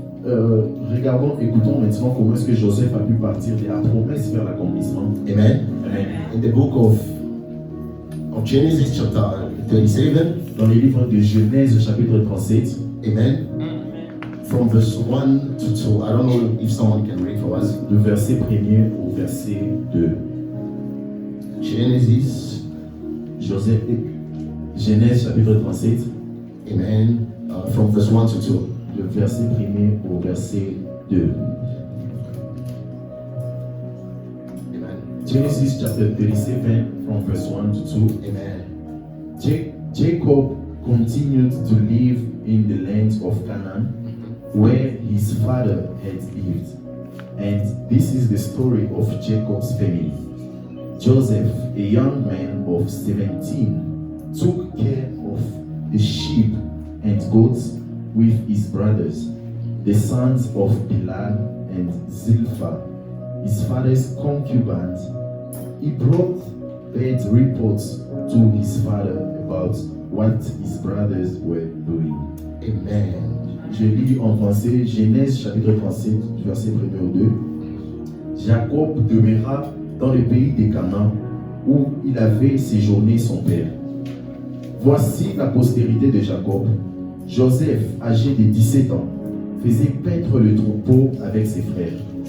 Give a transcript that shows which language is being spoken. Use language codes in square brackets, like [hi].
[fr] Regardons, écoutons maintenant comment est-ce que Joseph a pu partir de la promesse vers l'accomplissement. Amen. Amen. [en] In the book of Genesis chapter 37, [fr] Dans le livre de Genèse chapitre 37, [en] amen. from verse 1 to 2. I don't know if someone can read for us. [fr] Du verset 1er au verset 2. [en] Genesis, [fr] Genèse chapitre 37, [en] amen, from verse 1 to 2. [fr] le verset 1er au verset 2. Amen. [en] Genesis chapter 37 from verse 1 to 2. Amen. Jacob continued to live in the land of Canaan, where his father had lived. And this is the story of Jacob's family. Joseph, a young man of 17, took care of the sheep and goats with his brothers, the sons of Bilhah and Zilpah, his father's concubines. He brought bad reports to his father about what his brothers were doing. Amen. [fr] Je lis en français Genèse chapitre 37, du verset 1er au 2. Jacob demeura dans le pays des Canaan où il avait séjourné son père. Voici la postérité de Jacob. Joseph, âgé de 17 ans, faisait paître le troupeau avec ses frères.